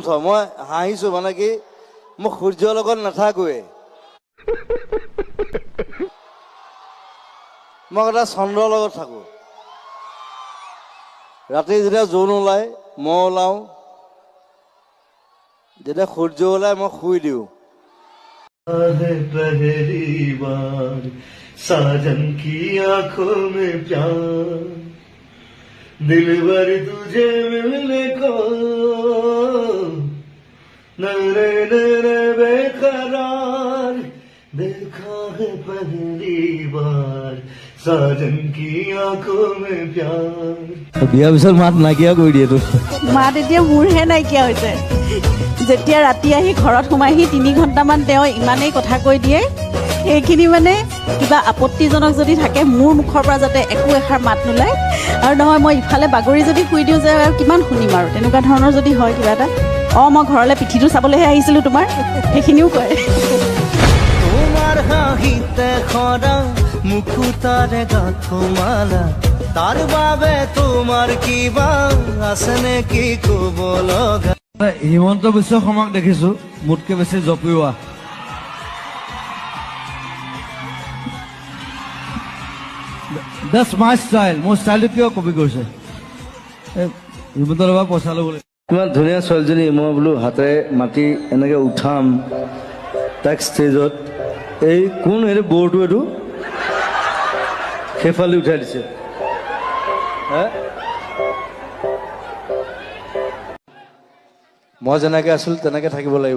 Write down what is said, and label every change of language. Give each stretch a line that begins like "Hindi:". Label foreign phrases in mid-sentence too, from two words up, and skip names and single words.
Assamese: মই হাঁহিছোঁ, মানে কি মোক সূৰ্যৰ লগত নাথাকোৱে, মই এটা চন্দ্ৰৰ লগত থাকো। ৰাতি যেতিয়া জোন ওলাই মই ওলাওঁ, যেতিয়া সূৰ্য ওলাই মই শুই দিওঁ।
Hindi: पहली बार साजन की आंखों में प्यार, दिलबर तुझे मिलने को नरे नरे बेकरार, देखा है पहली बार साजन की आंखों में प्यार।
Assamese: বিয়াৰ পিছত মাত নাইকিয়া কৰি দিয়ে তোৰ। মাত এতিয়া মোৰহে নাইকিয়া হৈছে। যেতিয়া ৰাতি আহি ঘৰত সোমাইহি 3 ঘণ্টামান তেওঁ ইমানেই কথা কৈ দিয়ে, সেইখিনি মানে কিবা আপত্তিজনক যদি থাকে মোৰ মুখৰ পৰা যাতে একো এষাৰ মাত নোলায়। আৰু নহয় মই ইফালে বাগৰি যদি শুই দিওঁ যে আৰু কিমান শুনিম আৰু, তেনেকুৱা ধৰণৰ যদি হয় কিবা এটা, মই ঘৰলৈ পিঠিটো চাবলৈহে আহিছিলোঁ তোমাৰ, সেইখিনিও কয়। তোমার হাঁহিতে খরা মুকুতারে গাথমালা, তার বাবে তোমার কিবা আছে নেকি কব লগা? হিমন্ত বিশ্ব শৰ্মাক দেখিছো মোতকে বেছি জপিওৱা।
English: That's my style.
Assamese: মোৰ ষ্টাইলটো কিয় কপি কৰিছে? হিমন্তৰ পৰা পইচা ল'বলৈ। ইমান ধুনীয়া ছোৱালীজনী, মই বোলো হাতেৰে মাতি এনেকে উঠাম তাক ষ্টেজত। এই কোন এইটো বৰটো, এইটো সেইফালে উঠাই দিছে। মই যেনেকে আছিলো তেনেকে থাকিব লাগিব।